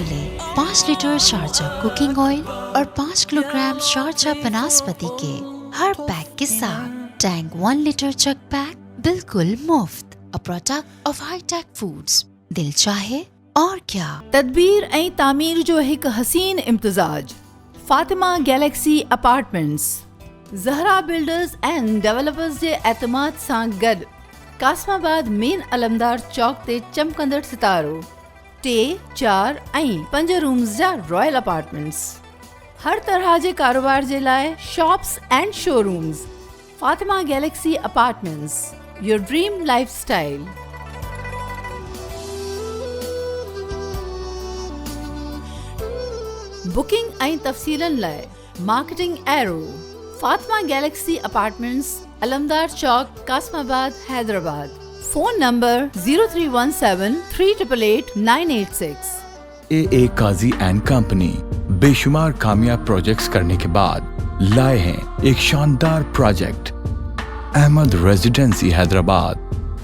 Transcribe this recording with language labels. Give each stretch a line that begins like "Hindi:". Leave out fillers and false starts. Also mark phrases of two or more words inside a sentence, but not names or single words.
Urdu: ملے 5 لیٹر شارجہ کوکنگ آئل اور 5 کلو گرام شارجہ بناسپتی کے ہر پیک کے ساتھ ٹینگ 1 لیٹر چک پیک بالکل مفت،
English: a product of high tech foods۔
Urdu: دل چاہے اور کیا۔
Sindhi: تدبیر ऐं तामीर जो हिकु हसीन इम्तिज़ाज। फातिमा गैलेक्सी अपार्टमेंट्स, ज़हरा बिल्डर्स एंड डेवलपर्स जे एतमाद सां गॾु कासमाबाद मेन अलमदार चौक ते चमकंदड़ सितारो 3, 4 ऐं 5 रूम्स जा रॉयल अपार्टमेंट्स। हर तरह जे कारोबार जे लाइ
English: shops and showrooms. Fatima Galaxy Apartments, your dream lifestyle.
Sindhi: बुकिंग ऐं तफ़सीलनि लाइ मार्केटिंग एरो, फातिमा गैलेक्सी अपार्टमेंट्स, अलमदार चौक, कासमाबाद, हैदराबाद।
English: phone number 0317388986.
Urdu: اے قاضی اینڈ کمپنی بے شمار کامیاب پروجیکٹس کرنے کے بعد لائے ہیں ایک شاندار پروجیکٹ، احمد ریذیڈنسی حیدرآباد.